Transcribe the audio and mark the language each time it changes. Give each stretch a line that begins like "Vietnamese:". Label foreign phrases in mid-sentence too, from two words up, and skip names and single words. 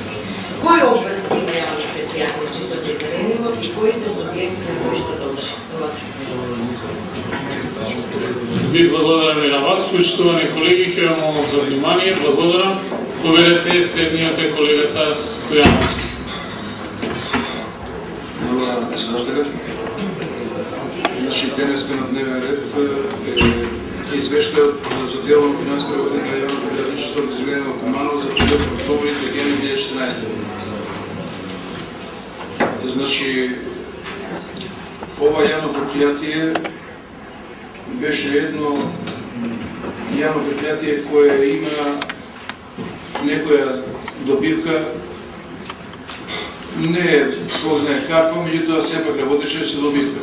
Macedonian: Кои обврски има јавно предпријатие, чисто те зеленило и кои се субјекти на кои што дошли? Ви благодараме на вас, почитувани колеги, ќе вам молам за внимание. Благодарам. Поведете следниот е колегата Стојановски.
Serbian: Hvala predsedatelja. Znači,
Macedonian: денеска на дневен ред е извештајот за дело на финансска година на јавно предпријатие Чисто Зелено Куманово за период октомври 2014 година. Значи, ова јавно предпријатие беше едно јавно предпријатие кое има некоја добивка, не познае каква, меѓутоа сепак работеше со добивка.